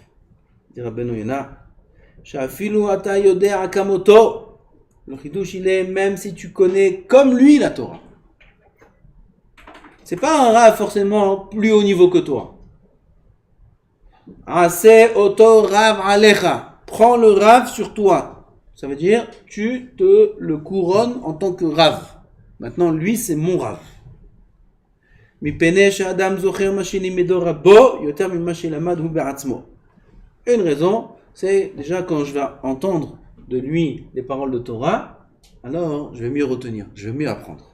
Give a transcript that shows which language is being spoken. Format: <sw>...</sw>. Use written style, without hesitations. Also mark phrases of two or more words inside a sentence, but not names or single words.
<he>Dit Rabbeinu Yonah, אפילו אתה יודע כמותו.</he> <fr>Le chidouche il est même si tu connais comme lui la Torah. C'est pas un Rav forcément plus haut niveau que toi.</fr> <he>עשה אותו רב עליך.</he> <fr>Prends le Rav sur toi. Ça veut dire tu te le couronnes en tant que Rav. Maintenant lui c'est mon Rav. Une raison, c'est déjà quand je vais entendre de lui les paroles de Torah, alors je vais mieux retenir, je vais mieux apprendre.</fr>